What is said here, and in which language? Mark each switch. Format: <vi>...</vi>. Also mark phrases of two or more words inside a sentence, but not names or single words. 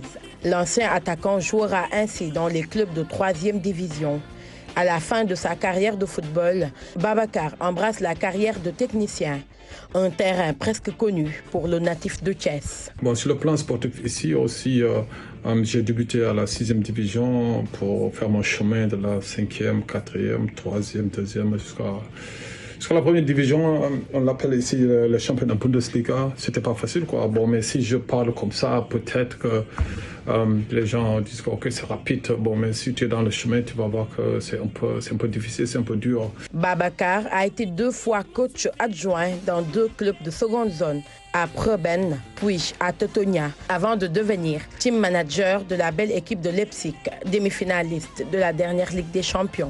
<fr>L'ancien attaquant jouera ainsi dans les clubs de 3e division. À la fin de sa carrière de football, Babacar embrasse la carrière de technicien, un terrain presque connu pour le natif de Thiès. Bon, sur le plan sportif, ici aussi, j'ai débuté à la 6e division pour faire mon chemin de la 5e, 4e, 3e, 2e jusqu'à la 1re division. On l'appelle ici le championnat Bundesliga. C'était pas facile, quoi. Bon, mais si je parle comme ça, peut-être que les gens disent que okay, c'est rapide. Bon, mais si tu es dans le chemin, tu vas voir que c'est un peu difficile, c'est un peu dur. Babacar a été 2 fois coach adjoint dans 2 clubs de seconde zone, à Preben, puis à Teutonia, avant de devenir</fr> <en>team manager</en> <fr>de la belle équipe de Leipzig, demi-finaliste de la dernière Ligue des Champions.</fr>